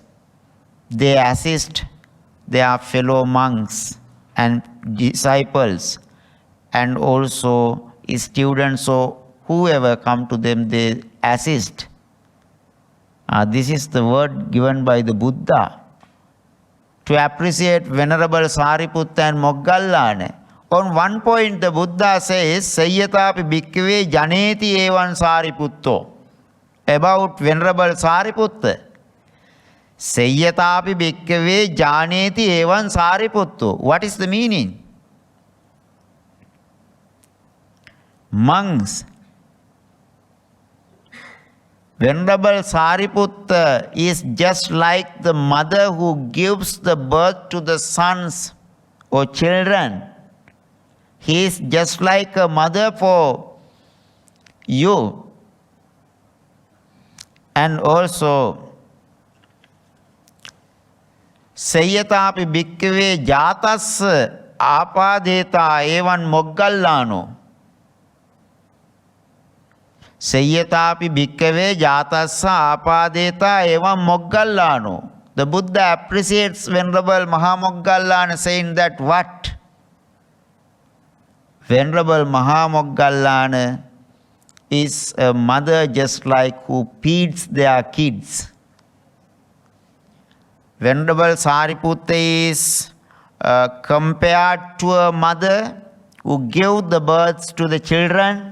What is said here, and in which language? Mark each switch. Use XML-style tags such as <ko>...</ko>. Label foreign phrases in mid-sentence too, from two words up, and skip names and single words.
<en>They assist their fellow monks and disciples and also students or whoever come to them, they assist. This is the word given by the Buddha to appreciate Venerable Sariputta and Moggallana. On one point, the Buddha says,</en> <pi>Sayyatapi bhikkhave janeti evan Sariputto.</pi> <en>About Venerable Sariputta.</en> <pi>Sayyatapi bhikkhave janeti evan Sariputto.</pi> <en>What is the meaning? Monks, Venerable Sariputta is just like the mother who gives the birth to the sons or children. He is just like a mother for you. And also,</en> <pi>Sayyatapi bhikkhave jatas apadeta evan moggallano. Sayyatapi bhikkhave jatassa apadeta evam moggallano.</pi> <en>The Buddha appreciates Venerable Maha Moggallana, saying that what? Venerable Maha Moggallana is a mother just like who feeds their kids. Venerable Sariputta is compared to a mother who gave the birth to the children.</en>